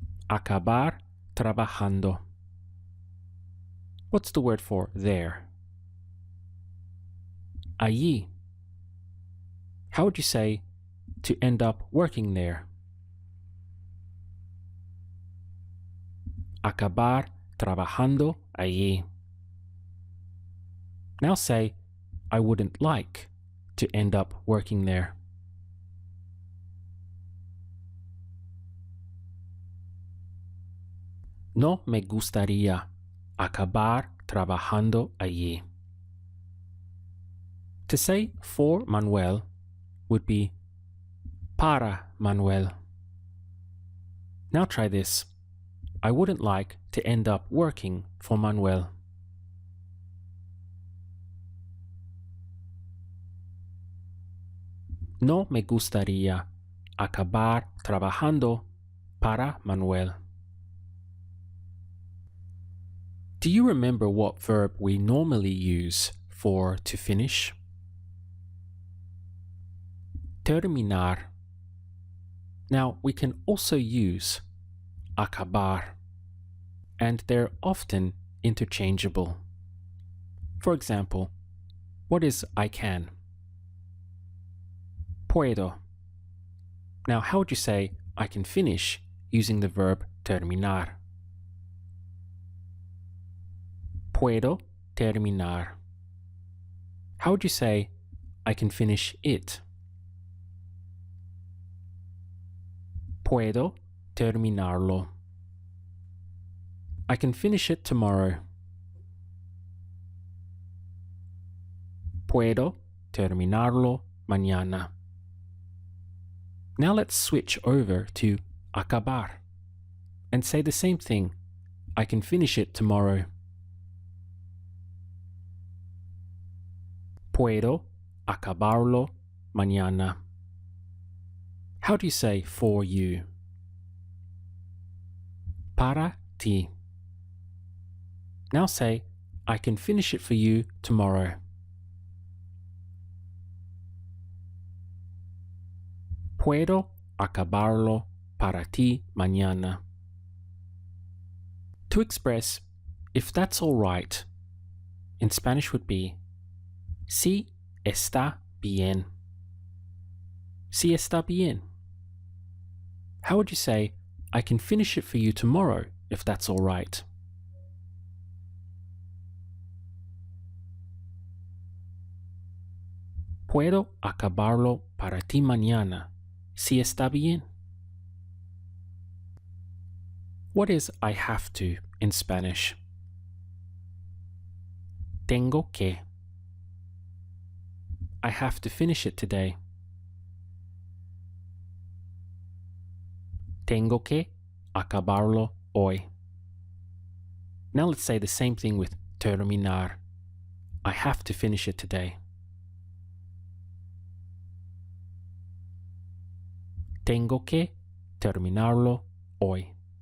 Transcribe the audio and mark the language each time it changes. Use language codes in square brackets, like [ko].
[es] Acabar trabajando. [en] What's the word for there? Allí. How would you say to end up working there? [es] Acabar trabajando allí. [en] Now say, I wouldn't like to end up working there. [es] No me gustaría acabar trabajando allí. [en] To say for Manuel would be [es] para Manuel. [en] Now try this. I wouldn't like to end up working for Manuel. [es] No me gustaría acabar trabajando para Manuel. [en] Do you remember what verb we normally use for to finish? Terminar. Now we can also use acabar, and they're often interchangeable. For example, what is I can? Puedo. Now how would you say I can finish using the verb terminar? [es] Puedo terminar. [en] How would you say I can finish it? [es] Puedo terminarlo. [en] I can finish it tomorrow. [es] Puedo terminarlo mañana. [en] Now let's switch over to acabar and say the same thing. I can finish it tomorrow. [es] Puedo acabarlo mañana. [en] How do you say for you? [es] Para ti. [en] Now say, I can finish it for you tomorrow. [es] Puedo acabarlo para ti mañana. [en] To express, if that's all right, in Spanish would be, [es] si está bien. Si está bien. [en] How would you say, I can finish it for you tomorrow, if that's all right? [es] Puedo acabarlo para ti mañana, si está bien. [en] What is I have to in Spanish? [es] Tengo que. [en] I have to finish it today. [es] Tengo que acabarlo hoy. [en] Now let's say the same thing with terminar. I have to finish it today. [es] Tengo que terminarlo hoy.